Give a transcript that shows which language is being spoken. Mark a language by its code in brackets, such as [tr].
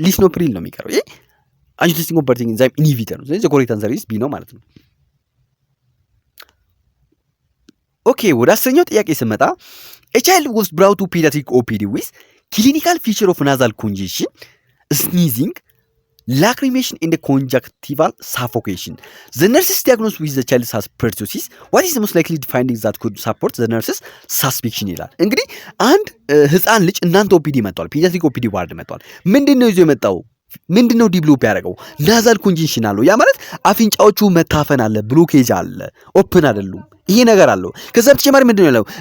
[am] ሊስኖፕሪል ነው የሚቀረው። ይሄ አንጂዮቴንሲን ኮንቨርቲንግ ኢንዛይም ኢኒቢተር ነው። ስለዚህ ኮሬክት አንሰር ኢዝ ቢ ነው ማለት ነው። ኦኬ ወደ 10ኛው ጥያቄ ስመጣ [en] a child was brought to pediatric OPD with clinical feature of nasal congestion, sneezing, lacrimation and conjunctival suffocation. The nurses diagnosed with the child has pertussis. What is the most likely findings that could support the nurses suspicion [am] ይላል። እንግዲህ አንድ ህፃን ልጅ እናንተ ኦፒዲ መጥቷል፣ ፔዲያትሪክ ኦፒዲ ዋርድ መጥቷል። ምንድነው ይዞ የመጣው? ምንድነው ዲቨሎፕ ያደረገው? ናዛል ኮንጀንሽን አለው። ያ ማለት አፍንጫዎቹ መታፈን አለ፣ ብሎኬጅ አለ፣ ኦፕን አይደሉም። ይሄ ነገር አለው። ከዛ በተጨማሪ ምንድነው ያለው?